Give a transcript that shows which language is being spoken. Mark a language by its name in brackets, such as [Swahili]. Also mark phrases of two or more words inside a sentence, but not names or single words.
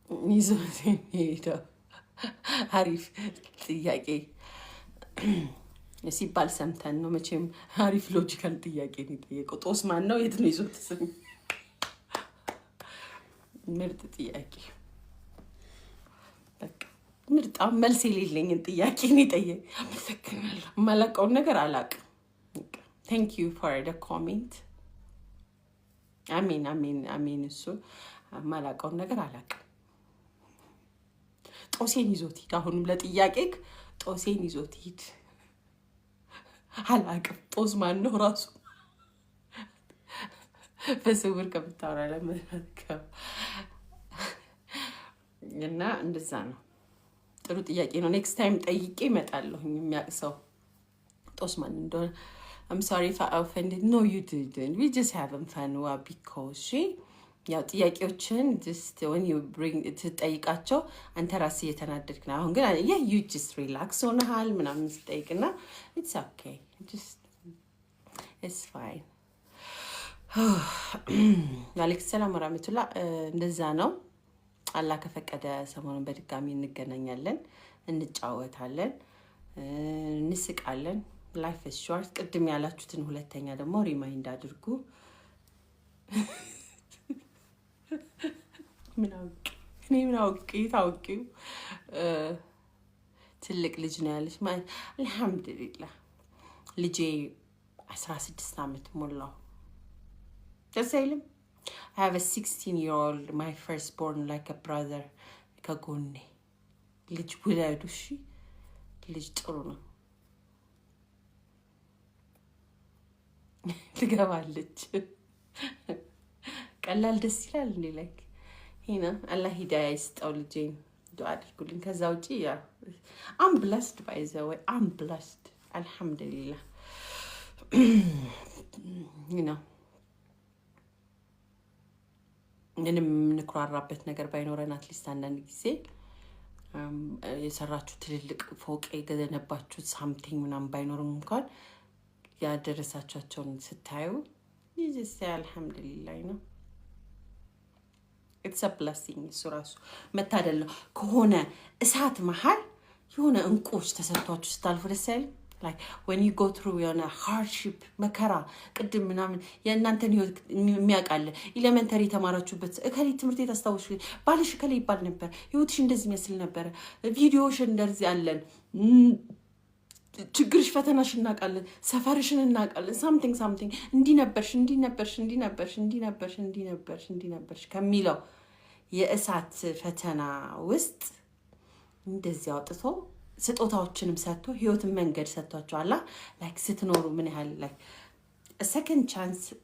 [Amharic] ይዞት ሄዶ አሪፍ ጥያቄ ሲባል ሰምተን ነው። መቼም አሪፍ ሎጂካል ጥያቄ ነው የጠየቀው። ጦስ ማን ነው? የት ነው ይዞት ስም? ምርጥ ጥያቄ። በቃ ምርጥ መልስ የሌለኝን ጥያቄ ነው የጠየቀው። አመሰግናለሁ። የማላውቀውን ነገር አላውቅም። [English] Thank you for the comment. [Amharic] አሜን። እሱ የማላውቀውን ነገር አላውቅም። ጦሴን ይዞት ሂድ። አሁንም ለጥያቄ ጦሴን ይዞት ሂድ። አላውቅም። ጦስ ማን ነው ራሱ? በስውር ከምታወራ ለመርከብ እና እንደዛ ነው። ጥሩ ጥያቄ ነው። [English] next time [Amharic] ጠይቄ እመጣለሁ። የሚያውቅ ሰው ጦስ ማን እንደሆነ [English] I'm sorry if I offended. No, you didn't. We just having fun because [Amharic] ያው ጥያቄዎችን [English] just when you bring [Amharic] ትጠይቃቸው አንተ ራስህ እየተናደድክ ነው። አሁን ግን [English] you just relax [Amharic] ሆነሃል ምናምን ስጠይቅና [English] it's okay. Just it's fine. [Arabic] عليكم السلام ورحمة الله። [Amharic] እንደዛ ነው። አላህ ከፈቀደ ሰሞኑን በድጋሚ እንገናኛለን፣ እንጫወታለን፣ እንስቃለን። [English] life is short። [Amharic] ቅድም ያላችሁትን ሁለተኛ ደግሞ ሪማይንድ አድርጉ። ምን አውቄ ታውቂው ትልቅ ልጅ ነው ያለች ማለት አልሐምዱሊላህ። ልጄ 16 ዓመት ሞላው። ደስ አይልም? [English] I have a 16-year-old, my firstborn, like a brother. [Amharic] ከጎኔ ልጅ ውለዱ። እሺ ልጅ ጥሩ ነው። ትገባለች። ቀላል ደስ ይላል እንዴ? ላይክ ሂና አላህ ሂዳያ ይስጠው። ልጄን ዱአ አድርጉልኝ። ከዛ ውጪ ያ [English] I'm blessed by the way. I'm blessed. [Amharic] አልሐምዱሊላህ። ምንም የምንኩራራበት ነገር ባይኖረን አትሊስት አንዳንድ ጊዜ የሰራችሁ ትልልቅ ፎቅ የገነባችሁት ሳምቲንግ ምናምን ባይኖርም እንኳን ያደረሳቸውን ስታዩ ይዘስ አልሐምዱሊላህ ነው። [English] it's a blessing። [Amharic] እሱ ራሱ መታደል ነው። ከሆነ እሳት መሃል የሆነ እንቁዎች ተሰጥቷችሁ ስታልፉ ደስ አይልም? [English] like when you go through [Amharic] የሆነ hardship መከራ ቅድም ምናምን የእናንተን ህይወት የሚያውቃል። ኤሌመንተሪ ተማራችሁበት እከሌ ትምህርት ቤት አስታውሽ ባልሽ እከሌ ይባል ነበር፣ ህይወትሽ እንደዚህ መስል ነበር፣ ቪዲዮሽ እንደዚህ አለን፣ ችግርሽ ፈተናሽ እናውቃለን፣ ሰፈርሽን እናውቃለን። ሳምቲንግ እንዲህ ነበርሽ ከሚለው የእሳት ፈተና ውስጥ እንደዚህ አውጥቶ ስጦታዎችንም ሰጥቶ ህይወትን መንገድ ሰጥቷቸዋል። ላይክ ስትኖሩ ምን ያህል ላይክ [English] second chance